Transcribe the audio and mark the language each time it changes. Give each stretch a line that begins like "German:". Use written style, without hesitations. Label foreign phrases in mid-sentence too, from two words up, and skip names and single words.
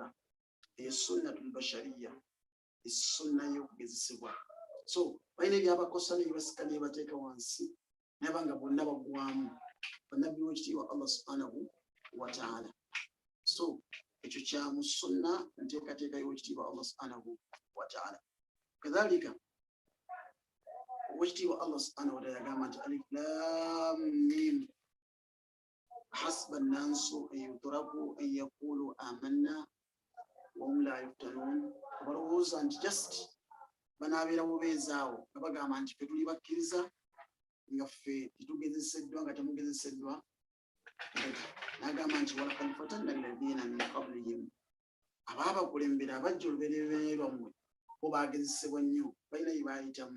Arabic: سنة البشرية,
Ganda: sunna y'okugezesebwa. So balina ebyabakosa ne bibasika ne bibateeka wansi naba nga bonna baggwamu bannabbi w'ekitiibwa Allah
Arabic: سبحانه وتعالى.
Ganda: So ekyo kya mu sunna nteekateeka y'ekitiibwa Allah
Arabic: سبحانه وتعالى. Kadhalika oweekitiibwa Allah سبحانه وتعالى
Ganda: yagamba nti
Arabic: الم حسب الناس أن يتركوا أن يقولوا آمنا وهم لا يفتنون.
Ganda: Barowooza nti just banaabeera bubeezaawo nga bagamba nti ffe tuli bakkiriza nga ffe tetugezeseddwa nga temugezeseddwa. N'agamba nti
Arabic: ولقد فتنا الذين من قبلهم,
Ganda: abaabakulembera abajja olubereberye lwammwe bo baagezesebwa nnyo, balina bye baayitamu.